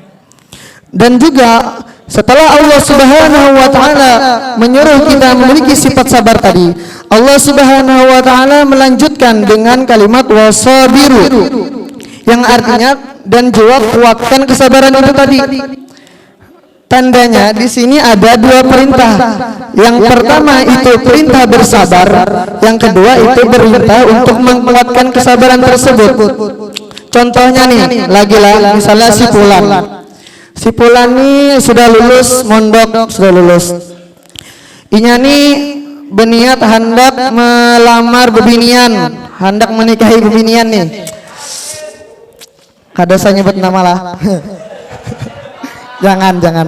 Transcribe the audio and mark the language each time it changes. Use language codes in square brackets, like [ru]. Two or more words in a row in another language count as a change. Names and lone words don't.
[id] Dan juga setelah Allah [ar] Subhanahu wa taala [id] menyuruh kita memiliki sifat sabar tadi, Allah [ar] Subhanahu wa taala [id] melanjutkan dengan kalimat wasabiru, yang artinya dan juga kuatkan kesabaran itu tadi. Tandanya di sini ada dua perintah. Yang pertama itu perintah bersabar, yang kedua itu perintah untuk menguatkan kesabaran tersebut. Contohnya nih, lagi-lagi misalnya si Fulan nih sudah lulus mondok, sudah lulus. Inya nih berniat hendak melamar bebinian, hendak menikahi bebinian nih. Kada saya nyebut nama lah. jangan.